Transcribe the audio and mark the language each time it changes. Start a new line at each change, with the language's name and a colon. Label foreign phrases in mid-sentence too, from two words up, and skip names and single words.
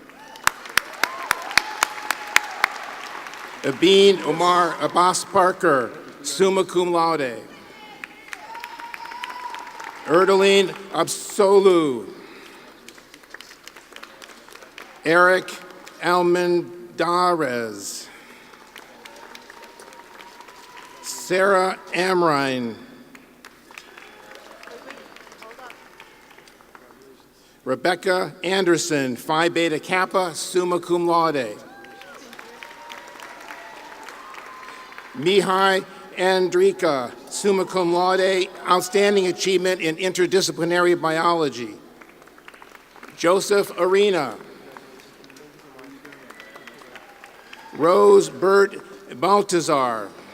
English: Abin Omar Abbas Parker,
Latin: summa cum laude.
English: Erdeline Absolu. Eric Almendarez. Sarah Amrine. Rebecca Anderson, Phi Beta Kappa,
Latin: summa cum laude.
English: Mihai Andrika,
Latin: summa cum laude,
English: Outstanding Achievement in Interdisciplinary Biology. Joseph Arena. Rose Burt Baltazar.